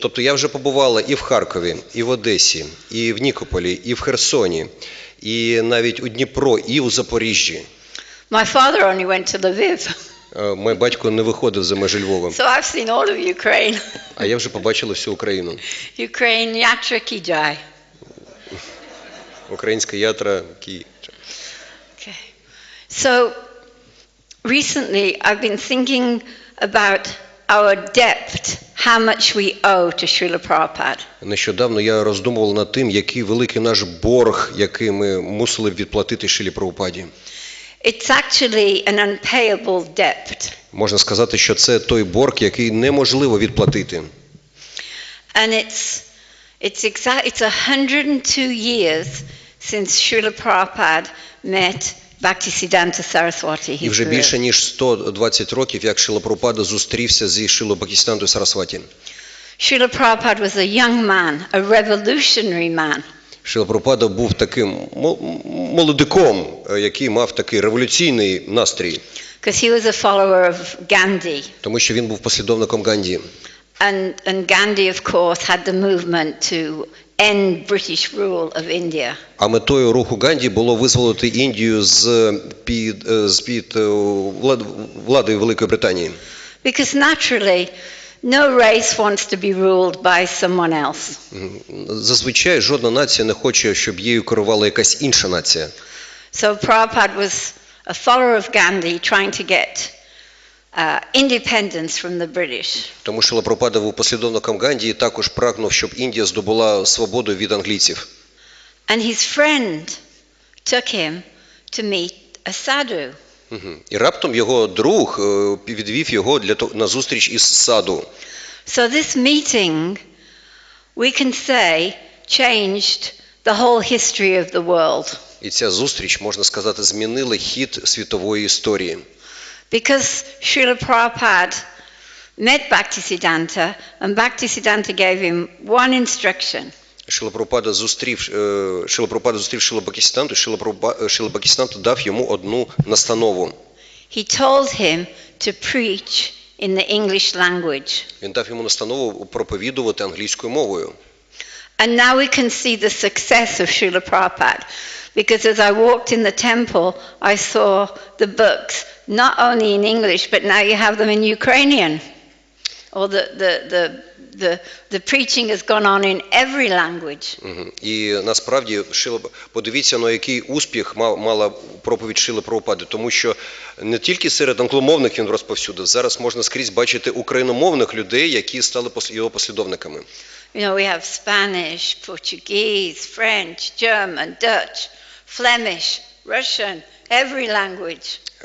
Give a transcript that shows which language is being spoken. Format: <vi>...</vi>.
<uk>Тобто я вже побувала і в Харкові, і в Одесі, і в Нікополі, і в Херсоні, і навіть у Дніпро, і у Запоріжжі.</uk> <en>My father only went to Lviv.</en> <uk>Мій батько не виходив за межі Львова.</uk> <en>So I've seen all of Ukraine.</en> <uk>А я вже побачила всю Україну.</uk> <en>Ukraine, Yatra, ki jai.</en> <uk>Українська ятра, ки.</uk> <en>Okay. So recently I've been thinking about our debt, how much we owe to Srila Prabhupada.</en> <uk>Нещодавно я роздумував над тим, який великий наш борг, який ми мусили відплатити Шрілі Прабгупаді.</uk> <en>It's actually an unpayable debt.</en> <uk>Можна сказати, що це той борг, який неможливо відплатити.</uk> <en>And it's 102 years since Srila Prabhupada met Bhaktisiddhanta Saraswati.</en> <uk>І вже більше ніж 120 років, як Шрила Прабхупада зустрівся зі Шрилою Бхактіведантою Сарасваті.</uk> <en>Srila Prabhupada was a young man, a revolutionary man.</en> <uk>Шрила Прабхупада був таким молодиком, який мав такий революційний настрій.</uk> <en>Because he was a follower of Gandhi.</en> <uk>Тому що він був послідовником Ганді.</uk> <en>And Gandhi, of course, had the movement to end British rule of India.</en> <uk>А метою руху Ганді було визволити Індію з-під влади Великої Британії.</uk> <en>Because naturally, no race wants to be ruled by someone else.</en> <uk>Зазвичай жодна нація не хоче, щоб її керувала якась інша нація.</uk> <en>So Prabhupada was a follower of Gandhi trying to get independence from the British.</en> <uk>Тому що Шрила Прабхупада був послідовником Ганді і також прагнув, щоб Індія здобула свободу від англійців.</uk> <en>And his friend took him to meet a sadhu.</en> <uk>І раптом його друг відвів його на зустріч із саду.</uk> <en>So this meeting, we can say, changed the whole history of the world.</en> <uk>І ця зустріч, можна сказати, змінила хід світової історії.</uk> <en>Because Srila Prabhupada met Bhaktisiddhanta, and Bhaktisiddhanta gave him one instruction.</en> <uk>Шрила Прабхупада зустрів Шрилу Бхактіведанту, Шрила Бхактіведанта дав йому одну настанову.</uk> <en>He told him to preach in the English language.</en> <uk>Він дав йому настанову проповідувати англійською мовою.</uk> <en>And now we can see the success of Srila Prabhupada. Because as I walked in the temple, I saw the books, not only in English, but now you have them in Ukrainian. Or the preaching has gone on in every language.</en> <uk>І насправді, подивіться, на який успіх мала проповідь Шрили Прабхупади, тому що не тільки серед англомовних він розповсюдив, зараз можна скрізь бачити україномовних людей, які стали його послідовниками.</uk> <en>You know, we have Spanish, Portuguese, French, German, Dutch, Flemish, Russian, every language.</en>